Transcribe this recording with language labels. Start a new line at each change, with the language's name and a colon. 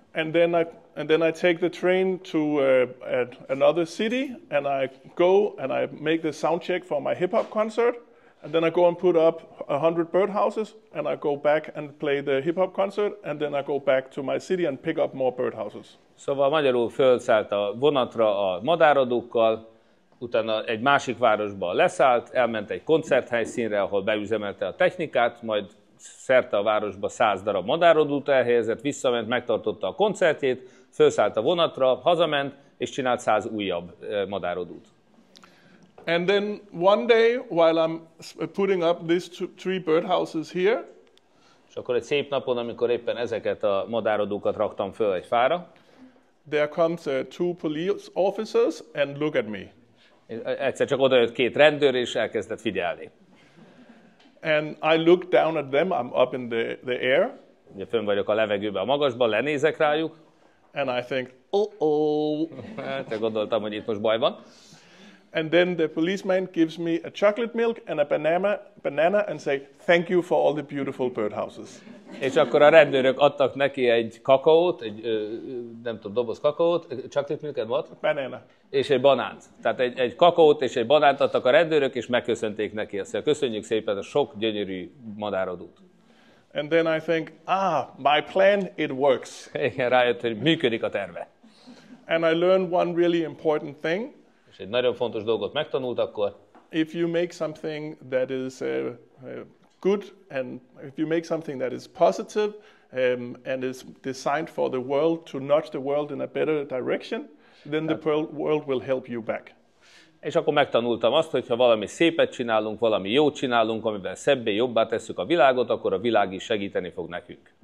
English: And then I take the train to another city, and I go and I make the sound check for my hip hop concert. And then I go and put up 100 birdhouses, and I go back and play the hip hop concert, and then I go back to my city and pick up more birdhouses.
Hungarian: Szóval magyarul fölszállt a vonatra a madáradókkal, utána egy másik városba leszállt, elment egy koncerthelyszínre, ahol beüzemelte a technikát, majd szerte a városba 100 darab madárodút elhelyezett, visszament, megtartotta a koncertjét, fölszállt a vonatra, hazament, és csinált 100 újabb madárodút.
English: And then one day, while I'm putting up these 3 birdhouses here,
Hungarian: és akkor egy szép napon, amikor éppen ezeket a madárodókat raktam föl egy fára,
English: there comes 2 police officers and look at me.
Hungarian: Egyszer csak odajött 2 rendőr, és elkezdett figyelni.
English: And I look down at them, I'm up in the air.
Hungarian: Ugye fönn vagyok a levegőben, a magasban, lenézek rájuk.
English: And I think, oh.
Hungarian: Hát gondoltam, hogy itt most baj van.
English: And then the policeman gives me a chocolate milk and a banana and say, thank you for all the beautiful birdhouses.
Hungarian: És akkor a rendőrök adtak neki egy kakaót, nem tudom, doboz kakaót,
English: chocolate milk and what? Banana.
Hungarian: És egy banánt. Tehát egy kakaót és egy banánt adtak a rendőrök, és megköszönték neki. Azt mondja, köszönjük szépen a sok gyönyörű madárodút.
English: And then I think, my plan, it works.
Hungarian: Igen, rájött, hogy működik a terve.
English: And I learned one really important thing.
Hungarian: És egy nagyon fontos dolgot megtanult akkor.
English: If you make something that is good, and if you make something that is positive, and is designed for the world to nudge the world in a better direction, then the world will help you back.
Hungarian: És akkor megtanultam azt, hogy ha valami szépet csinálunk, valami jót csinálunk, amivel szebbé, jobbá tesszük a világot, akkor a világ is segíteni fog nekünk.